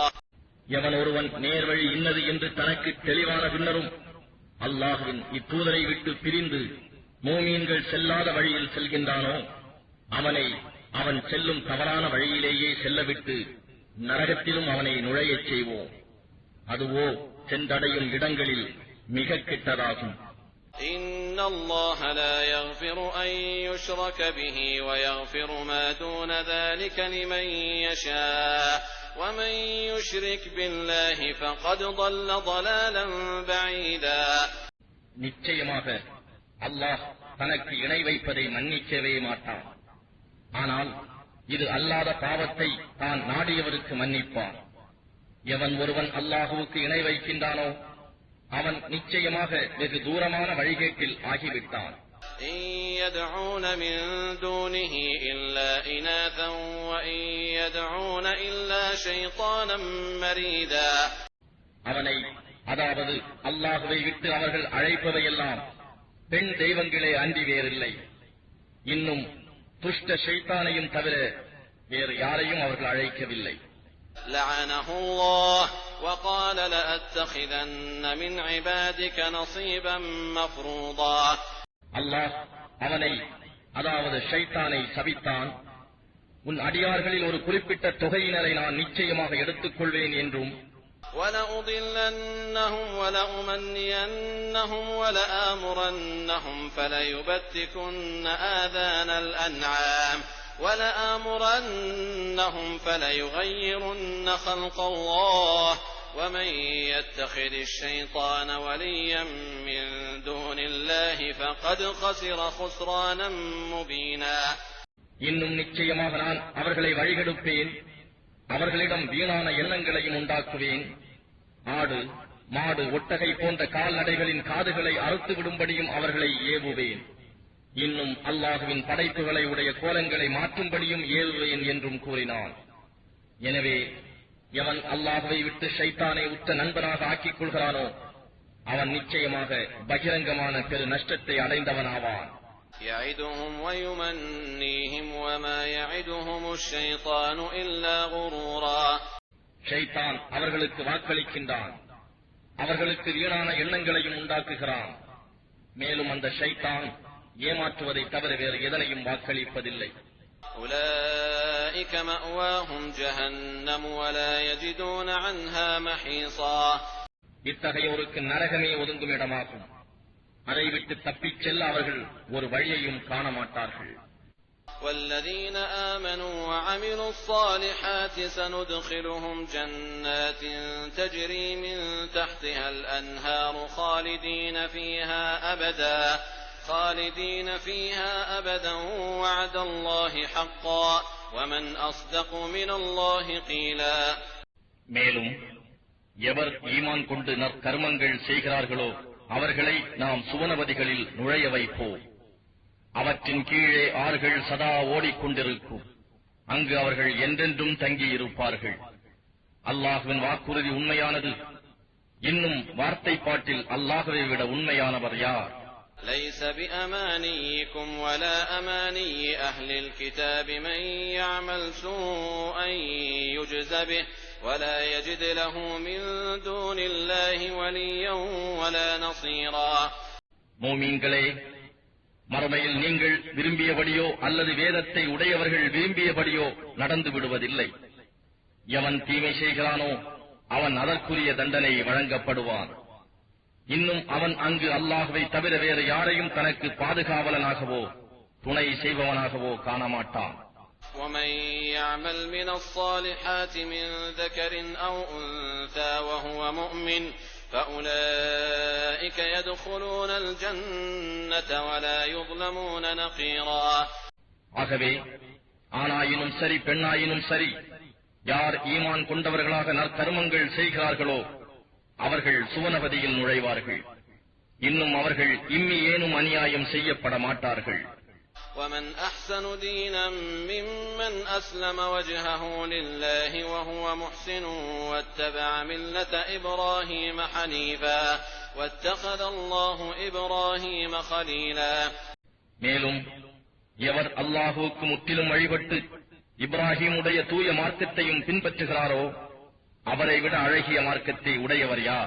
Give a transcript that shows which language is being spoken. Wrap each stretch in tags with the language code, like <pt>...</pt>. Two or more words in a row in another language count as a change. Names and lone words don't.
<ta>எவன் ஒருவன் நேர்வழி இன்னது என்று தனக்கு தெளிவான பின்னரும் அல்லாஹ்வின் இத்தூதரை விட்டு பிரிந்து மூமீன்கள் செல்லாத வழியில் செல்கின்றானோ அவனை அவன் செல்லும் தவறான வழியிலேயே செல்லவிட்டு நரகத்திலும் அவனை நுழையச் செய்வோம். அதுவோ சென்றடையும் இடங்களில் மிக கெட்டதாகும்.</ta> <ar>إن الله لا يغفر أن يشرك به ويغفر ما دون ذلك لمن يشاء ومن يشرك بالله فقد ضل ضلالا بعيدا.</ar> <ta>நிச்சயமாக அல்லாஹ் தனக்கு இணை வைப்பதை மன்னிக்கவே மாட்டான். ஆனால் இது அல்லாத பாவத்தை தான் நாடியவருக்கு மன்னிப்பான். எவன் ஒருவன் அல்லாஹுவுக்கு இணை வைக்கின்றானோ அவன் நிச்சயமாக வெகு தூரமான வழிகேட்டில் ஆகிவிட்டான்.</ta> <ar>إن يدعون من دونه إلا إناثا وإن يدعون إلا شيطانا مريدا.</ar> <ta>அவனை, அதாவது அல்லாஹுவை விட்டு அவர்கள் அழைப்பதையெல்லாம் பெண் தெய்வங்களே அன்றி வேறில்லை. இன்னும் துஷ்ட ஷைத்தானையும் தவிர வேறு யாரையும் அவர்கள் அழைக்கவில்லை.</ta> <ar>لعنه الله وقال لأتخذن من عبادك نصيبا مفروضا.</ar> <ta>அல்லாஹ் அவனை, அதாவது ஷைத்தானை சபித்தான். உன் அடியார்களில் ஒரு குறிப்பிட்ட தொகையினரை நான் நிச்சயமாக எடுத்துக் கொள்வேன் என்றும்</ta> <ar>وَلَأُضِلَّنَّهُمْ وَلَأُمَنِّيَنَّهُمْ وَلَآمُرَنَّهُمْ فَلَيُبَتِّكُنَّ آذَانَ الْأَنْعَامِ وَلَآمُرَنَّهُمْ فَلَيُغَيِّرُنَّ خَلْقَ اللَّهِ وَمَن يَتَّخِذِ الشَّيْطَانَ وَلِيًّا مِّن دُونِ اللَّهِ فَقَدْ خَسِرَ خُسْرَانًا مُّبِينًا.</ar> <ta>இன்னும் நிச்சயமாக நான் அவர்களை வழிகெடுப்பேன், அவர்களிடம் வீணான எண்ணங்களையும் உண்டாக்குவேன். ஆடு, மாடு, ஒட்டகை போன்ற கால்நடைகளின் காதுகளை அறுத்து விடும்படியும் அவர்களை ஏவுவேன். இன்னும் அல்லாஹுவின் படைப்புகளை உடைய கோலங்களை மாற்றும்படியும் ஏவுவேன் என்றும் கூறினான். எனவே எவன் அல்லாஹுவை விட்டு ஷைத்தானை உற்ற நண்பனாக ஆக்கிக் கொள்கிறானோ அவன் நிச்சயமாக பகிரங்கமான பெரு நஷ்டத்தை அடைந்தவனாவான்.</ta> <ar>يَعِدُهُمْ وَيُمَنِّيهِمْ وَمَا يَعِدُهُمُ الشَّيْطَانُ إِلَّا غُرُورًا.</ar> <ta>ஷைத்தான் அவர்களுக்கு வாக்களிக்கின்றான், அவர்களுக்கு வீணான எண்ணங்களையும் உண்டாக்குகிறான். மேலும் அந்த ஷைத்தான் ஏமாற்றுவதை தவிர வேறு எதனையும் வாக்களிப்பதில்லை.</ta> <ar>أُولَئِكَ مَأْوَاهُمْ جَهَنَّمُ وَلَا يَجِدُونَ عَنْهَا مَحِيصًا.</ar> <ta>இத்தகையோருக்கு நரகமே ஒதுங்கும் இடமாகும். அதை விட்டு தப்பிச் செல்ல அவர்கள் ஒரு வழியையும் காண மாட்டார்கள்.</ta> <ar>وَالَّذِينَ آمَنُوا وَعَمِلُوا الصَّالِحَاتِ سَنُدْخِلُهُمْ جَنَّاتٍ تَجْرِي مِن تَحْتِهَا الْأَنْهَارُ خَالِدِينَ فِيهَا أَبَدًا وَعْدَ اللَّهِ حَقًّا وَمَنْ أَصْدَقُ مِنَ اللَّهِ قِيلًا.</ar> <ta>மேலும் எவர் ஈமான் கொண்டு நற்கர்மங்கள் செய்கிறார்களோ அவர்களை நாம் சுவனபதிகளில் நுழைய வைப்போம். அவற்றின் கீழே ஆறுகள் சதா ஓடிக்கொண்டிருக்கும். அங்கு அவர்கள் என்றென்றும் தங்கியிருப்பார்கள். அல்லாஹுவின் வாக்குறுதி உண்மையானது. இன்னும் வார்த்தைப்பாட்டில் அல்லாஹுவை விட உண்மையானவர் யார்?</ta> <ar>ليس بأمانيكم ولا أماني أهل الكتاب من يعمل سوءا يجز به ولا يجد له من دون الله وليا ولا نصيرا.</ar> <ta>மூமீன்களே, மறுமையில் நீங்கள் விரும்பியபடியோ அல்லது வேதத்தை உடையவர்கள் விரும்பியபடியோ நடந்து விடுவதில்லை. எவன் தீமை செய்கிறானோ அவன் அதற்குரிய தண்டனை வழங்கப்படுவான். இன்னும் அவன் அங்கு அல்லாஹ்வை தவிர வேறு யாரையும் தனக்கு பாதுகாவலனாகவோ துணை செய்பவனாகவோ காணமாட்டான்.</ta> <ar>ومن يعمل من الصالحات من ذكر أو أنثى وهو مؤمن فأولئك يدخلون الجنة ولا يظلمون نقيرا.</ar> <ta>ஆகவே ஆணாயினும் சரி பெண்ணாயினும் சரி, யார் ஈமான் கொண்டவர்களாக நற்கர்மங்கள் செய்கிறார்களோ அவர்கள் சுவனபதியில் நுழைவார்கள். இன்னும் அவர்கள் இம்மி ஏனும் அநியாயம் செய்யப்பட மாட்டார்கள்.</ta> <ar>ومن أحسن دينا ممن أسلم وجهه لله وهو محسن واتبع ملة إبراهيم حنيفا واتخذ الله إبراهيم خليلا.</ar> <ta>மேலும் எவர் அல்லாஹுவுக்கு முற்றிலும் வழிபட்டு இப்ராஹீமுடைய தூய மார்க்கத்தையும் பின்பற்றுகிறாரோ அவரை விட அழகிய மார்க்கத்தை உடையவர் யார்?</ta>